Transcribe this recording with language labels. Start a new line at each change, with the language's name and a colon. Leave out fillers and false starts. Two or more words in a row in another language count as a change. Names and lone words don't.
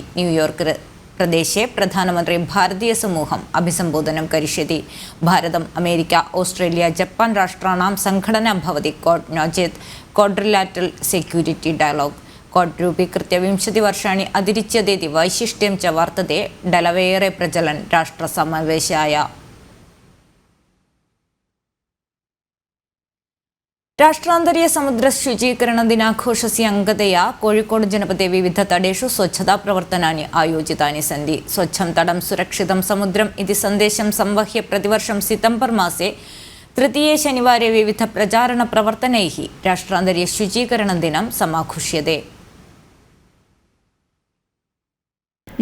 Sanskrit: न्यूयॉर्क प्रदेशे प्रधानमन्त्री भारतीय समूहम् अभिसम्बोधनं करिष्यति। भारतम् अमेरिका ऑस्ट्रेलिया जपान् राष्ट्राणां सङ्घटना भवति क्वाड नो चेत् क्वाड्रिलाटरल् सेक्यूरिटी डायलॉग। क्वाड रूपीकृत्य 20 वर्षाणि अतिरिच्यतेति वैशिष्ट्यं च वर्तते। डेलवेयरे प्रचलन् राष्ट्रसमावेशाय രാഷ്ട്രാന്തരീയ സമുദ്ര ശുചീകരണ ദിനാഘോഷस्य अंगतया कोळिकोड जनपदे विविध तटेषु स्वच्छता प्रवर्तनानि आयोजितानि सन्ति। स्वच्छं तटं सुरक्षितं समुद्रम् इति सन्देशं संवह्य प्रतिवर्षं सितम्बर् मासे तृतीये शनिवारे विविध प्रचारण प्रवर्तनैः राष्ट्रान्तरीय शुचीकरण दिनं समाघोष्यते।